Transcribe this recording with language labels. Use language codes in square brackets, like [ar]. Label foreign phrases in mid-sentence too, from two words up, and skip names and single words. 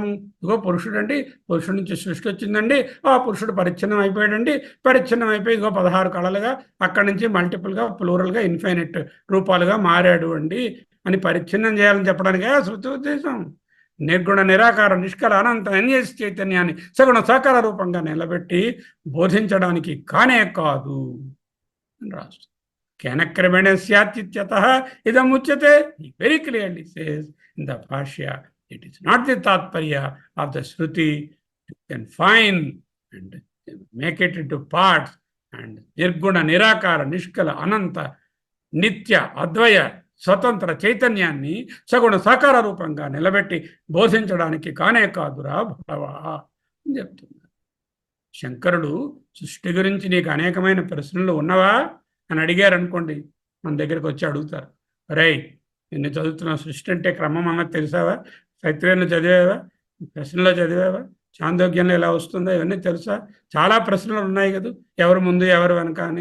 [te] ఇదిగో పురుషుడు అండి, పురుషుడి నుంచి సృష్టి వచ్చిందండి, ఆ పురుషుడు పరిచ్ఛిన్నం అయిపోయాడండి, పరిచ్ఛిన్నం అయిపోయి ఇదిగో 16 కళలుగా, అక్కడి నుంచి మల్టిపుల్గా, ప్లూరల్గా, ఇన్ఫైనైట్ రూపాలుగా మారాడు అండి అని పరిచ్ఛిన్నం చేయాలని చెప్పడానికే శృతి ఉద్దేశం. నిర్గుణ నిరాకార నిష్కల అనంత అన్యస్ చైతన్యాన్ని సగుణ సాకార రూపంగా నిలబెట్టి బోధించడానికి కానే కాదు అని రాస్తుంది. [sa] జ్ఞానక్రమేణ స్యాత్యిత్యతః ఇదం ఉచ్యతే. [en] very clearly says in the bhashya, it is not the tathparya of the Shruti. You can find and make it into parts, and [sa] निर्गुण निराकार निष्कल अनन्त नित्य अद्वय [te] స్వతంత్ర చైతన్యాన్ని సగుణ సాకార రూపంగా నిలబెట్టి బోధించడానికి కానే కాదురా భగవా అని చెప్తున్నారు. శంకరుడు సృష్టి గురించి నీకు అనేకమైన ప్రశ్నలు ఉన్నవా అని అడిగారు అనుకోండి, మన దగ్గరికి వచ్చి అడుగుతారు, రై నిన్ను చదువుతున్న సృష్టి అంటే క్రమం అన్నది తెలిసావా, తైత్రీయంలో చదివావా, ప్రశ్నలో చదివావా, చాందోగ్యంలో ఎలా వస్తుందో ఇవన్నీ తెలుసా, చాలా ప్రశ్నలు ఉన్నాయి కదా, ఎవరు ముందు ఎవరు వెనక అని.